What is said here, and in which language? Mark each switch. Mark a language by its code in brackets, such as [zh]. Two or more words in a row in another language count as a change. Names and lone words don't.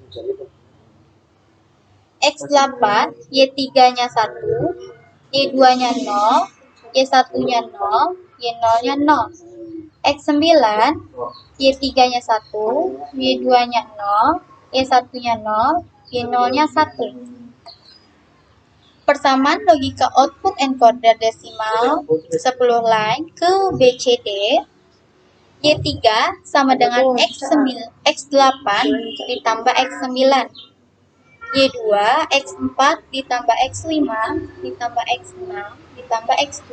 [id] X8, Y3-nya 1, Y2-nya 0, Y1-nya 0, Y0-nya 0. X9, Y3-nya 1, Y2-nya 0, Y1-nya 0, Y0-nya 1. Persamaan logika output encoder desimal 10 line ke BCD. Y3 sama dengan X8 ditambah X9. Y2 X4 ditambah X5 ditambah X6 ditambah X7.